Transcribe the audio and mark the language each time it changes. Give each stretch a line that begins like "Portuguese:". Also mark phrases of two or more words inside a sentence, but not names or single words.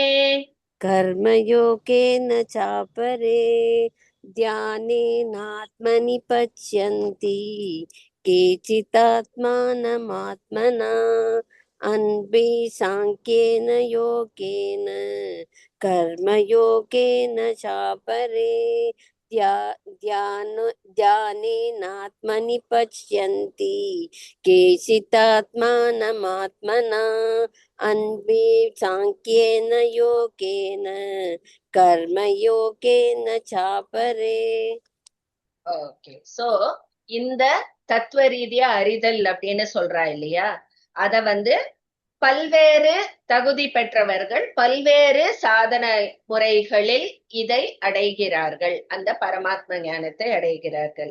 Sanskrit: कर्मयोगेन चापरे ध्यानेनात्मनि पश्यन्ति केचिदात्मानमात्मना अन्ये साङ्ख्येन योगेन कर्मयोगेन चापरे ध्यानेनात्मनि पश्यन्ति केचिदात्मानमात्मना अन्ये साङ्ख्येन योगेन कर्मयोगेन चापरे.
Tamil: ஓகே. சோ இந்த தத்துவ ரீதியா அறிதல் அப்படின்னு சொல்றா இல்லையா, அத பல்வேறு தகுதி பெற்றவர்கள் பல்வேறு சாதன முறைகளில் இதை அடைகிறார்கள். அந்த பரமாத்ம ஞானத்தை அடைகிறார்கள்.